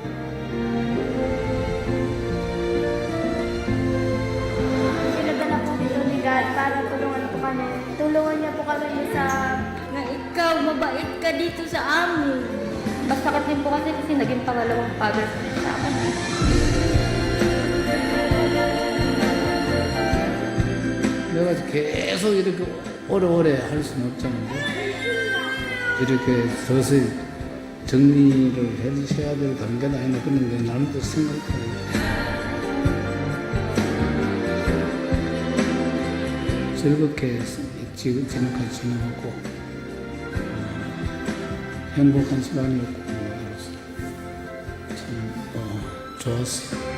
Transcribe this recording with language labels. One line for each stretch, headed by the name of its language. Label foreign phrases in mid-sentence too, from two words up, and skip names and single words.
Filipino: Pinadala po dito ni God para tulungan po kami. Tulungan niya po kami sa na ikaw, mabait ka dito sa amin. Mas sakit din po kasi naging pangalawang father sa akin.
Korean: 내가 계속 이렇게 오래오래 할 수는 없잖아요. 이렇게 서서히 정리를 해주셔야 될 단계는 아닌데, 그런데 나름대로 생각하고 즐겁게 지금까지 지내고 행복한 시간이었고 참 좋았어요.